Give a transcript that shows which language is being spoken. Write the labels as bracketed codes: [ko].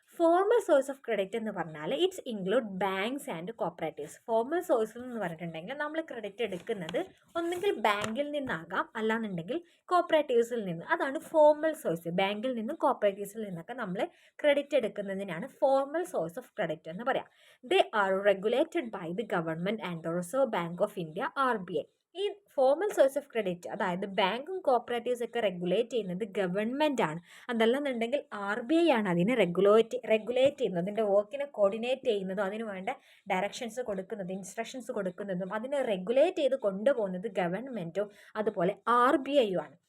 [en] formal source of credit [ml] എന്ന് പറഞ്ഞാൽ [en] It's include banks and cooperatives. [ml] Formal source എന്ന് പറഞ്ഞിട്ടുണ്ടെങ്കിൽ നമ്മൾ ക്രെഡിറ്റ് എടുക്കുന്നത് ഒന്നുകിൽ ബാങ്കിൽ നിന്നാകാം, അല്ലാന്നുണ്ടെങ്കിൽ കോപ്പറേറ്റീവ്സിൽ നിന്ന്. അതാണ് ഫോർമൽ സോഴ്സ്. ബാങ്കിൽ നിന്നും കോപ്പറേറ്റീവ്സിൽ നിന്നൊക്കെ നമ്മൾ credit എടുക്കുന്നതിനാണ് formal source of credit എന്ന് പറയാം. [en] They are regulated by the government and the Reserve Bank of India RBI. [ml] ഈ ഫോർമൽ സോഴ്സ് ഓഫ് ക്രെഡിറ്റ്, അതായത് ബാങ്കും കോപ്പറേറ്റീവ്സ് ഒക്കെ റെഗുലേറ്റ് ചെയ്യുന്നത് ഗവൺമെൻറ് ആണ്. അതല്ലെന്നുണ്ടെങ്കിൽ RBI ആണ് അതിനെ റെഗുലേറ്റ് ചെയ്യുന്നത്, അതിൻ്റെ വർക്കിനെ കോർഡിനേറ്റ് ചെയ്യുന്നതും അതിന് വേണ്ട ഡയറക്ഷൻസ് കൊടുക്കുന്നതും ഇൻസ്ട്രക്ഷൻസ് കൊടുക്കുന്നതും അതിനെ റെഗുലേറ്റ് ചെയ്ത് കൊണ്ടുപോകുന്നത് ഗവൺമെൻറ്റും അതുപോലെ RBI ആണ്.